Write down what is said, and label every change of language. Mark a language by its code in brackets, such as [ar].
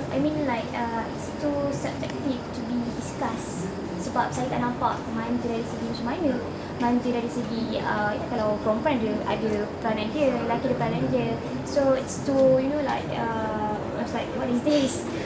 [en] I mean like it's too subjective to be discussed. [ms] Sebab saya tak nampak manja dari segi macam mana. Manja dari segi kalau perempuan ada peranan dia, lelaki ada peranan dia. [en] So it's too like I was like what is this?